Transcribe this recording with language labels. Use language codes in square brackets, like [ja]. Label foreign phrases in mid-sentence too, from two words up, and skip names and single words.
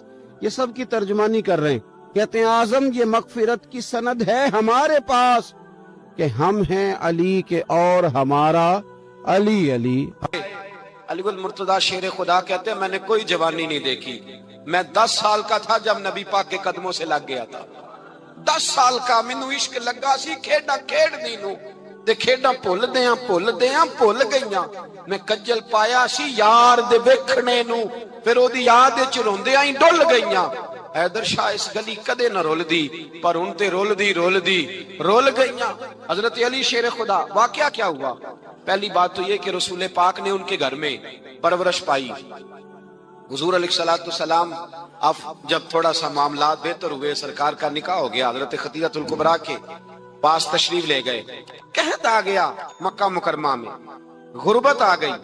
[ur] یہ سب کی ترجمانی کر رہے ہیں، کہتے ہیں اعظم یہ مغفرت کی سند ہے ہمارے پاس کہ ہم ہیں علی کے اور ہمارا علی علی۔ علی المرتضیٰ شیر خدا کہتے ہیں میں نے کوئی جوانی نہیں دیکھی، میں 10 سال کا تھا جب نبی پاک کے قدموں سے لگ گیا تھا۔ [pa] 10 سال کا مینوں عشق لگا سی، کھیڈا کھیڈ دی نو تے کھیڈاں بھول بھول گئیاں، میں کجل پایا سی یار دے ویکھنے نو، پھر او دی یاد وچ روندیاں ہی ڈل گئیاں۔ حیدر شاہ اس گلی کدے نہ رول دی، پر ہن تے رول گئیاں۔ [ur] حضرت علی شیر خدا واقعہ کیا ہوا؟ پہلی بات تو یہ کہ رسول پاک نے ان کے گھر میں پرورش پائی۔ حضور علیہ السلام اب جب تھوڑا سا معاملات بہتر ہوئے، سرکار کا نکاح ہو گیا، حضرت خدیجہ الکبریٰ کے پاس تشریف لے گئے، قحط آ گیا مکہ مکرمہ میں، غربت آ گئی۔